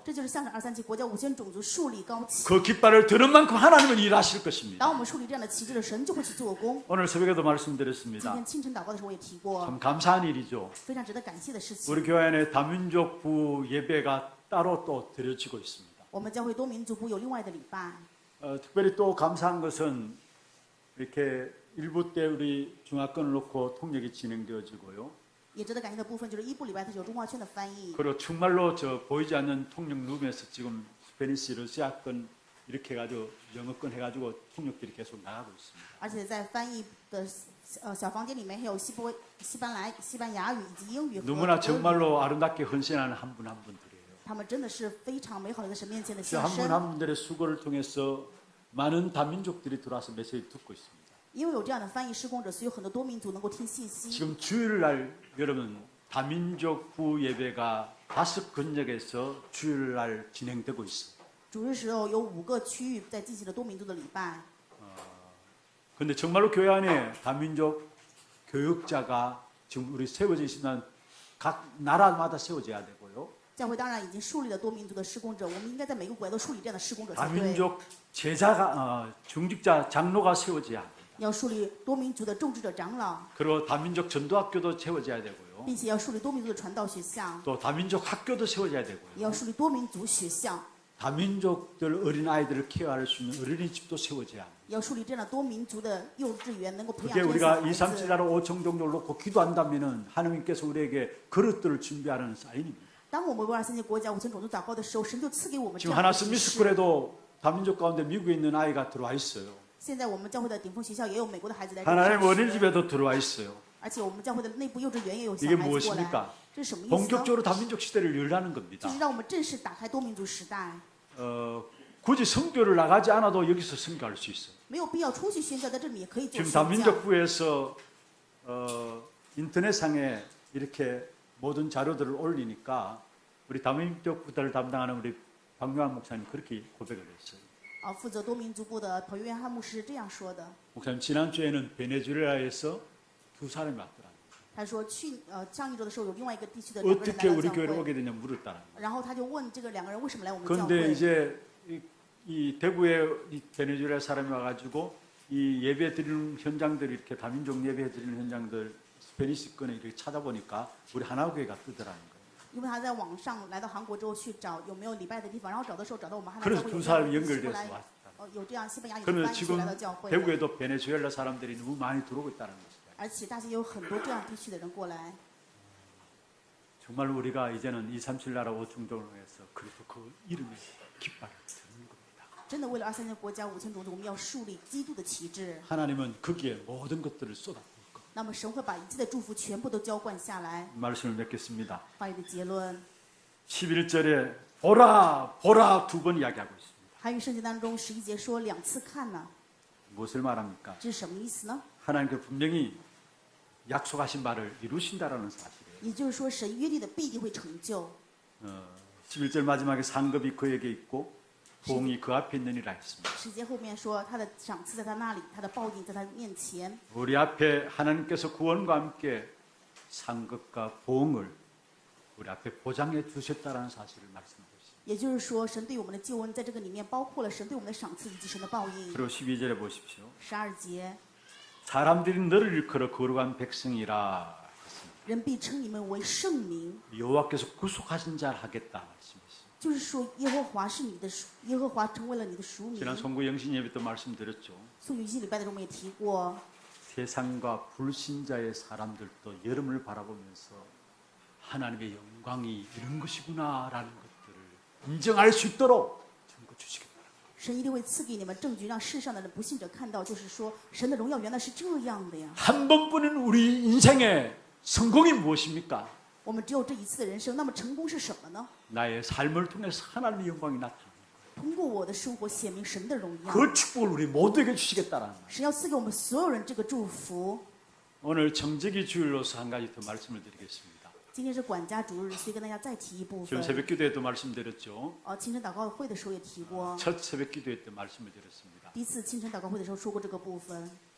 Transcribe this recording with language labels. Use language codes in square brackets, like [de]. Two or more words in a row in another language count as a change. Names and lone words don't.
[zh] 这就是香港237国家5000种族树立高旗。 [ko] 그 깃발을 드는 만큼 하나님은 일하실 것입니다. [zh] 当我们树立这样的旗帜的神就会去做工。 [ko] 오늘 새벽에도 [zh] 今 [ko] 말씀드렸습니다. [zh] 天清晨祷告的时候我也提过， [ko] 참 감사한 일이죠. [zh] 非常值得感谢的事情。 [ko] 우리 교회 안에 다민족부 예배가 따로 또 드려지고 있습니다. [zh] 我们教会多民族部有另外的礼拜， [ko] 특별히 또 감사한 것은 이렇게 일부 때 우리 중화권을 놓고 통역이 진행되어지고요. [zh] 也值得感谢的部分就是一部礼拜它是有中华圈的翻译， [ko] 그리고 정말로 저 보이지 않는 통역 룸에서 지금 스페니시, 러시아권 이렇게 해가지고 영어권 해가지고 통역들이 계속 나가고 있습니다. [zh] 而且在翻译的小房间里面还有西班牙语以及英语和 [ko] 너무나 [zh] 俄语， [ko] 정말로 아름답게 헌신하는 한 분 한 분들이에요. [zh] 他们真的是非常美好的在神面前的 [ko] 그 [zh] 献 [ko] 한 분 [zh] 身。 [ko] 한 분들의 수고를 통해서 많은 다민족들이 들어와서 메시지 듣고 있습니다. [zh] 因为有这样的翻译施工者，所以有很多多民族能够听信息。 [ko] 지금 주일날 여러분 다민족부 예배가 5근역에서 주일날 진행되고 있어요. [zh] 主日时候有5个区域在进行了多民族的礼拜， [ko] 그런데 정말로 교회 안에 다민족 교육자가 지금 우리 세워져 있으면 각 나라마다 세워져야 되고요. [zh] 教会当然已经树立了多民族的施工者，我们应该在每个国家都树立这样的施工者才对。 [ko] 다민족 제자가 중직자 장로가 세워져야 합니다. [zh] 要树立多民族的种植者长老， [ko] 그리고 다민족 전도학교도 세워져야 되고요. [zh] 并且要树立多民族的传道学校， [ko] 또 다민족 학교도 세워져야 [zh] 也 [ko] 되고요. [zh] 要树立多民族学校， [ko] 다민족들 어린 아이들을 케어할 수 있는 어린이집도 세워져야 합니다. [zh] 也要树立这样的多民族的幼稚园，能够培养 [ko] 그게 [zh] 这些 [ko] 우리가 [zh] 小孩 [ko] 237 [zh] 子。 [ko] 나라 5청 종족을 놓고 기도한다면은 하나님께서 우리에게 그릇들을 준비하는 사인입니다. [zh] 当我们为237国家5000种族祷告的时候，神就赐给我们这 [ko] 지금 [zh] 样的 [ko] 하나 [zh] 启示。 [ko] 스미스쿨에도 다민족 가운데 미국에 있는 아이가 들어와 있어요. [zh] 现在我们教会的顶峰学校也有美国的孩子来这里 [ko] 하나님 [zh] 上学， [ko] 어린이집에도 들어와 있어요. [zh] 而且我们教会的内部幼稚园也有小 [ko] 이게 [zh] 孩子过来。 [ko] 무엇입니까? [zh] 这是什么意思呢？ [ko] 본격적으로 다민족 시대를 열라는 [zh] 就 [ko] 겁니다. [zh] 是让我们正式打开多民族时代， [ko] 굳이 선교를 나가지 않아도 여기서 선교할 수 있어요. [zh] 没有必要出去宣教，在这里也可以做 [ko] 지금 [zh] 宣教。 [ko] 다민족부에서 인터넷상에 이렇게 모든 자료들을 올리니까 우리 다민족부들을 담당하는 우리 박명환 목사님 그렇게 고백을 했어요. [zh] 负责多民族部的彭约翰牧师是这样说的， [ko] 목사님 지난주에는 베네수엘라에서 2사람이 왔더라. [zh] 他说上一周的时候有另外一个地区的2个人 [ko] 어떻게 [zh] 来 [ko] 우리 [zh] 到教 [ko] 교회를 [zh] 会， [ko] 오게 되냐 물었다는 거예요. [zh] 然后他就问这个2个人为什么来我们教 [ko] 그런데 [zh] 会。 [ko] 이제 이 대구에 이 베네수엘라 사람이 와가지고 이 예배 드리는 현장들 이렇게 다민족 예배 드리는 현장들 스페니시권에 이렇게 찾아보니까 우리 하나교회가 뜨더라는 거예요. [zh] 因为他在网上来到韩国之后去找有没有礼拜的地方，然后找的时候找到我们汉南 [ko] 그래서 [zh] 教会 [ko] 두 [zh] 有这 [ko] 사람이 [zh] 样的 [ko] 연결돼서 [zh] 来 [ko] 왔다. [zh] 有这样西班牙语的 [ko] 그러면 [zh] 翻译就 [ko] 지금 [zh] 来到教会了， [ko] 대구에도 베네수엘라 사람들이 너무 많이 들어오고 있다는 것이다. [zh] 而且大家有很多这样地区的人过来。 [ko] 정말 우리가 이제는 237 나라 5총종에서 그리고 그 이름의 깃발을 드는 겁니다. [zh] 真的为了237国家5000种族，我们要树立基督的旗帜。 [ko] 하나님은 거기에 모든 것들을 쏟아부을 겁니다. [zh] 那么神会把一切的祝福全部都浇灌下来。 [ko] 말씀을 맺겠습니다. [zh] 话语的结论， [ko] 11절에 보라 보라 2번 이야기하고 있습니다. [zh] 韩语圣经当中11节说2次看呢， [ko] 무엇을 말합니까? [zh] 这是什么意思呢？ [ko] 하나님께서 분명히 약속하신 바를 이루신다라는 사실이에요. [zh] 也就是说，神约定的必定会成就。 [ko] 11절 마지막에 상급이 그에게 있고 보응이 그 앞에 있느니라 했습니다. [zh] 10 节后面说他的赏赐在他那里，他的报应在他面前。 [ko] 우리 앞에 하나님께서 구원과 함께 상급과 보응을 우리 앞에 보장해 주셨다는 사실을 말씀하고 있습니다. [zh] 也就是说，神对我们的救恩在这个里面包括了神对我们的赏赐以及神的报应。 [ko] 그리고 12절에 보십시오. [zh] 12节， [ko] 사람들이 너를 일컬어 거룩한 백성이라 했습니다. [zh] 人必称你们为圣民， [ko] 여호와께서 구속하신 자를 하겠다 말씀했습니다. [zh] 就是说耶和华是你的属，耶和华成为了你的属民。 [ko] 지난 송구 영신 예배 때 말씀드렸죠. [zh] 宋雨熙礼拜的时候我们也提过， [ko] 세상과 불신자의 사람들도 여러분을 바라보면서 하나님의 영광이 이런 것이구나라는 것들을 인정할 수 있도록 증거 주시기 바랍니다. [zh] 神一定会赐给你们证据，让世上的人不信者看到，就是说神的荣耀原来是这样的呀。 [ko] 한 번뿐인 우리 인생의 성공이 무엇입니까? [zh] 我们只有这一次的人生，那么成功是什么呢？ [ko] 나의 삶을 통해서 하나님의 영광이 나타나는 거예요. [zh] 通过我的生活显明神的荣耀。 [ko] 그 축복을 우리 모두에게 주시겠다라는 말이에요. [zh] 神要赐给我们所有人这个祝福。 [ko] 오늘 정직이 주일로서 한 가지 더 말씀을 드리겠습니다. [zh] 今天是管家主日，所以跟大家再提一部 [ko] 지금 [zh] 分。 [ko] 새벽 기도에도 말씀드렸죠. [zh] 清晨祷告会的时候也提过， [ko] 첫 새벽 기도회 때 말씀을 드렸습니다. [zh] 第一次清晨祷告会的时候说过这个部分，